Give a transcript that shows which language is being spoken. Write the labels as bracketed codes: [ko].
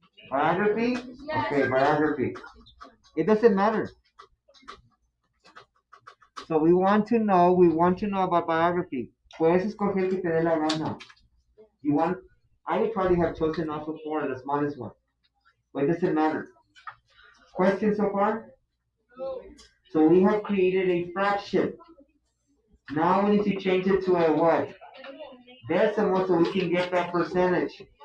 [en] Biography? Okay, biography. It doesn't matter. So we want to know about biography. [es] Puedes escoger que te dé la gana. [en] You want, I would probably have chosen also 4, the smallest one. But it doesn't matter. Questions so far? So we have created a fraction. Now we need to change it to a what? Decimal so we can get that percentage.